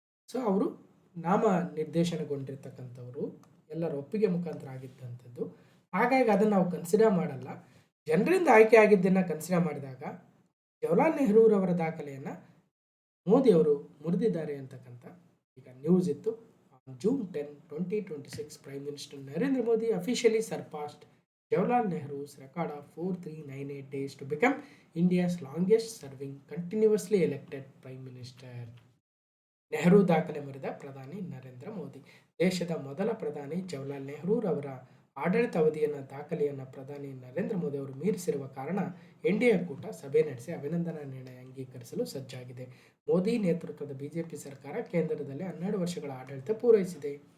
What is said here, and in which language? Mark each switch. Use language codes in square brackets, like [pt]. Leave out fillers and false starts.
[kn] So ಅವರು ನಾಮ ನಿರ್ದೇಶನಗೊಂಡಿರ್ತಕ್ಕಂಥವರು, ಎಲ್ಲರ ಒಪ್ಪಿಗೆ ಮುಖಾಂತರ ಆಗಿದ್ದಂಥದ್ದು. ಹಾಗಾಗಿ ಅದನ್ನು ನಾವು ಕನ್ಸಿಡರ್ ಮಾಡಲ್ಲ. ಜನರಿಂದ ಆಯ್ಕೆ ಆಗಿದ್ದನ್ನು ಕನ್ಸಿಡರ್ ಮಾಡಿದಾಗ ಜವಾಹರ್ಲಾಲ್ ನೆಹರೂರವರ ದಾಖಲೆಯನ್ನು ಮೋದಿಯವರು ಮುರಿದಿದ್ದಾರೆ ಅಂತಕ್ಕಂಥ ಈಗ ನ್ಯೂಸ್ ಇತ್ತು. [en] June 10, 2026, Prime Minister Narendra Modi officially surpassed Jawaharlal Nehru's record of 4398 days to become India's longest serving continuously elected Prime Minister. [kn] Nehru ದಾಖಲೆ ಮುರಿದ ಪ್ರಧಾನಿ ನರೇಂದ್ರ ಮೋದಿ. ದೇಶದ ಮೊದಲ ಪ್ರಧಾನಿ ಜವಾಹರ್ಲಾಲ್ ನೆಹರೂರವರ ಆಡಳಿತ ಅವಧಿಯನ್ನು ದಾಖಲೆಯನ್ನು ಪ್ರಧಾನಿ ನರೇಂದ್ರ ಮೋದಿ ಅವರು ಮೀರಿಸಿರುವ ಕಾರಣ NDA ಕೂಟ ಸಭೆ ನಡೆಸಿ ಅಭಿನಂದನಾ ನಿರ್ಣಯ ಅಂಗೀಕರಿಸಲು ಸಜ್ಜಾಗಿದೆ. ಮೋದಿ ನೇತೃತ್ವದ ಬಿಜೆಪಿ ಸರ್ಕಾರ ಕೇಂದ್ರದಲ್ಲಿ 12 ವರ್ಷಗಳ ಆಡಳಿತ ಪೂರೈಸಿದೆ.